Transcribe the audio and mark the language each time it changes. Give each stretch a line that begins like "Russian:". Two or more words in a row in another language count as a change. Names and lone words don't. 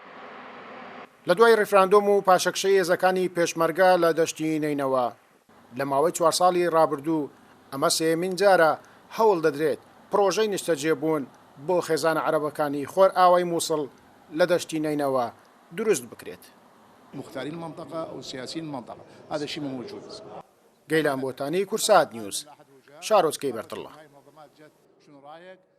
Central Kurdish: لە دوای ڕیفراندۆم و پاشەکشەی هێزەکانی پێشمەرگە لە دەشتی نینەوە لە ماوەی 4 ساڵی ڕابردوو ئەمە سێمین جارە هەوڵ دەدرێت پرۆژەی نیشتەجێبوون بۆ خێزانە عەرەبەکانی خۆرئاوای مووسڵ لە دەشتی نینەوە دروست بکرێت.
Arabic: مختارين المنطقة أو سياسيين المنطقة هذا شيء موجود.
Central Kurdish: گەیلان بۆتانی کورسات نیوز شارۆچکەی بەرتڵە.